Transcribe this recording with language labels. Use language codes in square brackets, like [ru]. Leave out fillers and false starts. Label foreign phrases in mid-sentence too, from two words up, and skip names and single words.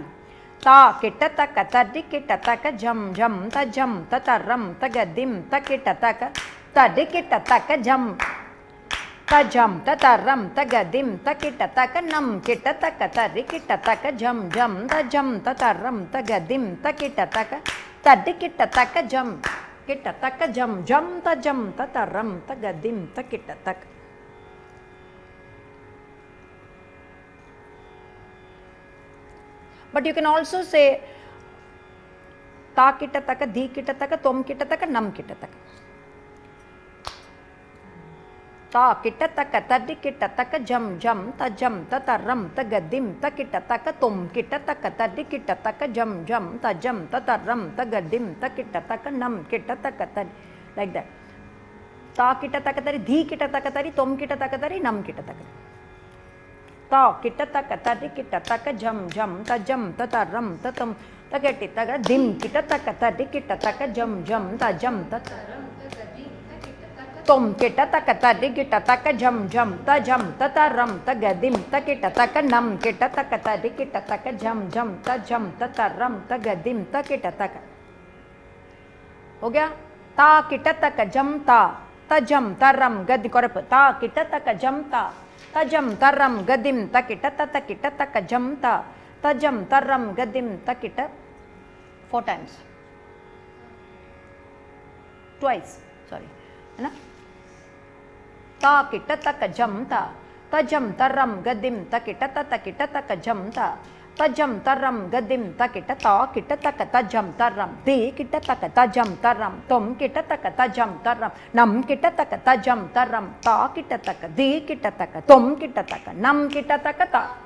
[en] Ta kitta takka taddi kitta takka jam jam ta jam tataram tagadim takitta takka taddi kitta takka jam ta jam tataram tagadim takitta takka nam kitta takka taddi kitta takka jam jam ta jam tataram tagadim takitta takka taddi kitta takka jam kitta takka jam jam ta jam tataram tagadim takitta takka. But you can also say ta kitta taka, di kitta taka, tom kitta taka, nam kitta taka. ता किट तक तदि किट तक जम जम तजम ततरम तगदिम तकिट तक तुम किट तक तदि किट तक जम जम तजम ततरम तगदिम तकिट तक नम किट तक तदि like that ता किट तक तरी धी किट तक तरी तुम किट तक तरी नम किट तक ता किट तक तदि किट तक जम जम तजम ततरम ततम तकिट तक दिम किट तक तदि किट तक जम जम तजम ततरम तुम किट तक तदि किट तक जम जम तजम ततरम तगदिम तकिट तक नम किट तक तदि किट तक जम जम तजम ततरम तगदिम तकिट तक [hi] हो गया ता किट तक जम ता तजम तरम गदि कोरप ता किट तक जम ता तजम तरम गदिम तकिट तकिट तक जम ता तजम तरम गदिम तकिट [en] 4 times twice sorry [hi] है ना ता किट तक जम ता तजम तरम गदिम तकिट तकिट तक जम ता तजम तरम गदिम तकिट ता किट तक तजम तरम दी किट तक तजम तरम तुम किट तक तजम तरम नम किट तक तजम तरम ता किट तक दी किट तक तुम किट तक नम किट तक ता